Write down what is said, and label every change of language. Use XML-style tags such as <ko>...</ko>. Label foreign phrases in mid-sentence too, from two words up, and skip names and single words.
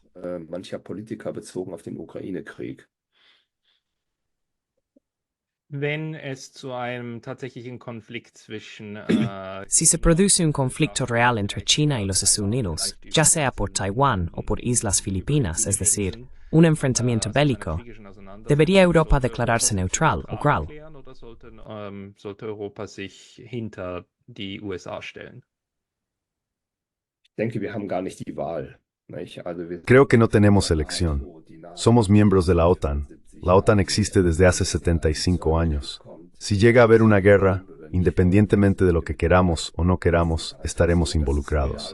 <es>Si se produce un conflicto real entre China y los Estados Unidos, ya sea por Taiwán o por Islas Filipinas, es decir, un enfrentamiento bélico, ¿debería Europa declararse neutral o GRAL?</es> <de>Sollte Europa sich hinter die USA stellen?</de> <es>Creo que no tenemos elección. Somos miembros de la OTAN. La OTAN existe desde hace 75 años. Si llega a haber una guerra, independientemente de lo que queramos o no queramos, estaremos involucrados.</es>